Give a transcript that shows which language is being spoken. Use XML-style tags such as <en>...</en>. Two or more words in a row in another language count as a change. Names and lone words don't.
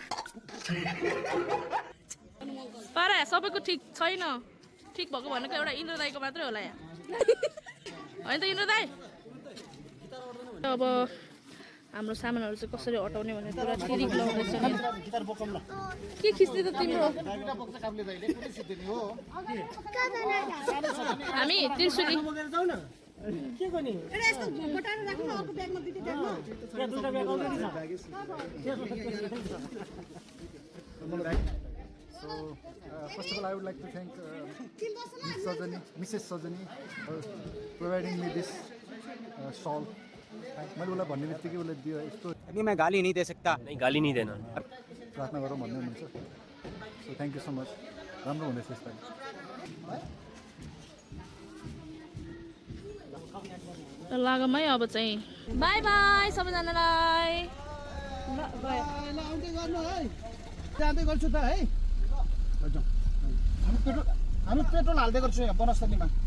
<ne>पारा सबैको ठिक छैन ठिक भएको भनेको एउटा इन्द्र दाईको मात्रै होला यहाँ होइन त इन्द्र दाई अब हाम्रो सामानहरू चाहिँ कसरी हटाउने भनेर पुरा ठिक लाउँदैछ नि के खिच्ने त तिम्रो हामी त्रिशुली</ne> <en>So, first of all, I would like to thank Mrs. Sajani for providing me this shawl.</en> <ne>मैले उसलाई भन्ने बित्तिकै उसले दियो यस्तो</ne> <hi>अभी मैं गाली नहीं दे सकता नहीं गाली नहीं देना</hi> <ne>प्रार्थना गरौँ भन्ने हुनुहुन्छ</ne> <en>so thank you so much</en> <ne>राम्रो हुनेछ यसपालि लागौँ है अब चाहिँ</ne> <en>bye bye</en> <ne>सबैजनालाई जाँदै गर्छु त है हामी पेट्रोल हाल्दै गर्छु यहाँ बनस्थलीमा</ne>